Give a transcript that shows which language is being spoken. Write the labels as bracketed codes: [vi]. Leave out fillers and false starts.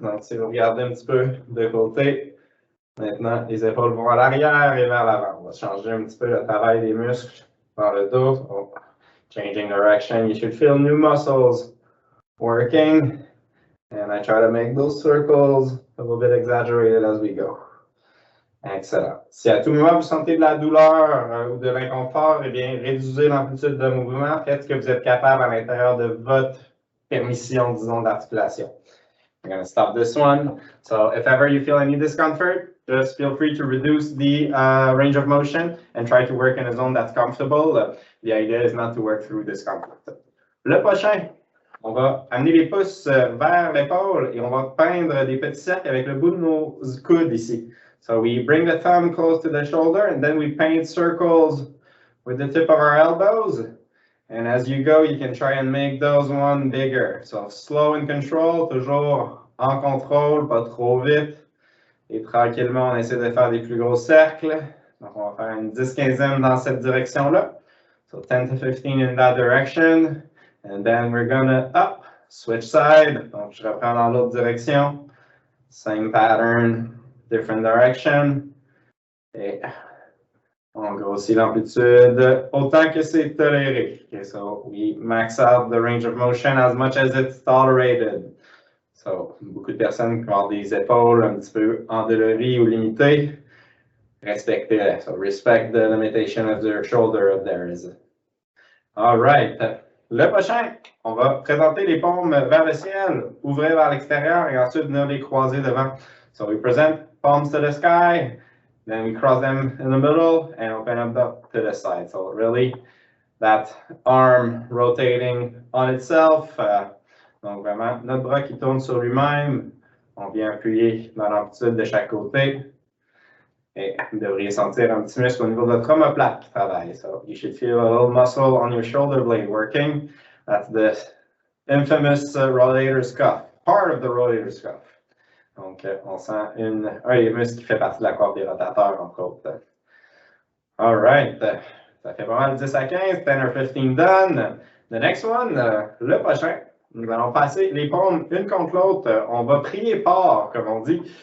[fr] Donc si vous regardez un petit peu de côté, maintenant les épaules vont à l'arrière et vers l'avant. On va changer un petit peu le travail des muscles dans le dos. Oh. [en] Changing direction, you should feel new muscles working. And I try to make those circles a little bit exaggerated as we go. Excellent. [fr] Si à tout moment vous sentez de la douleur ou de l'inconfort, eh bien, réduisez l'amplitude de mouvement. Faites ce que vous êtes capable à l'intérieur de votre permission, disons, d'articulation. [en] I'm going to stop this one. So if ever you feel any discomfort, just feel free to reduce the range of motion and try to work in a zone that's comfortable. The idea is not to work through discomfort. [fr] Le prochain, on va amener les pouces vers l'épaule et on va peindre des petits cercles avec le bout de nos coudes ici. [en] So we bring the thumb close to the shoulder and then we paint circles with the tip of our elbows. And as you go, you can try and make those one bigger. So slow and control, [fr] toujours en contrôle, pas trop vite. Et tranquillement, on essaie de faire des plus gros cercles. Donc, on va faire une 10-15e dans cette direction-là. [en] So 10 to 15 in that direction. And then we're gonna up, switch side. [fr] Donc, je reprends dans l'autre direction. [en] Same pattern, different direction. [fr] Et on grossit l'amplitude autant que c'est toléré. [en] Okay, so we max out the range of motion as much as it's tolerated. [fr] So, beaucoup de personnes qui ont des épaules un petit peu endolories ou limitées, respectez-les. [en] So, respect the limitation of their shoulder of theirs. All right. [fr] Le prochain, on va présenter les paumes vers le ciel, ouvrir vers l'extérieur et ensuite venir les croiser devant. [en] So, we present palms to the sky, then we cross them in the middle and open up to the side. So, really, that arm rotating on itself. [fr] Donc, vraiment, notre bras qui tourne sur lui-même, on vient appuyer dans l'amplitude de chaque côté. Et vous devriez sentir un petit muscle au niveau de votre omoplate qui travaille. [en] So, you should feel a little muscle on your shoulder blade working. That's the infamous rotator's cuff, part of the rotator's cuff. [fr] Donc, on sent un des muscles qui fait partie de la coiffe des rotateurs, entre autres. [en] All right. [fr] Ça fait pas mal 10 à 15, [en] 10 or 15 done. The next one, [fr] le prochain. Nous allons passer les paumes une contre l'autre. On va prier fort, comme on dit.